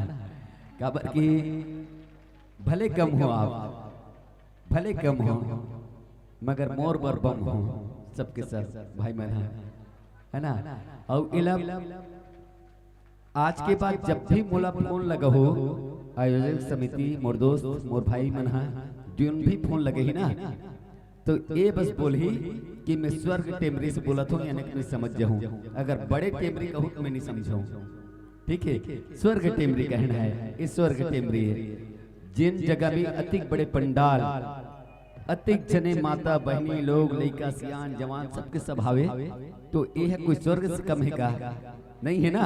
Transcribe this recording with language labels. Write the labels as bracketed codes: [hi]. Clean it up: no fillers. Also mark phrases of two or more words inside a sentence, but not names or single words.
[hne] काबर की भले कम हो आप भले कम हो मगर मोर बर बम हो सबके सब भाई मन है ना। और इला आज के बाद जब भी मोला फोन लगा हो आयोजक समिति मोर दोस्त मोर भाई मन है जोन भी फोन लगे ही ना तो ये बस बोल ही कि मैं स्वर्ग टेमरी से बोला था यानी कि मैं समझ जाऊं। अगर बड़े टेमरी कहूं तो मैं नहीं समझाऊं। ठीक है स्वर्ग टेमरी कहना है इस स्वर्ग टेमरी है। जिन जगह भी अतिक बड़े पंडाल अतिक जने माता बहनी लोग लड़का सियान जवान सबके सब आवे तो ये है कोई स्वर्ग से कम है का नहीं है ना।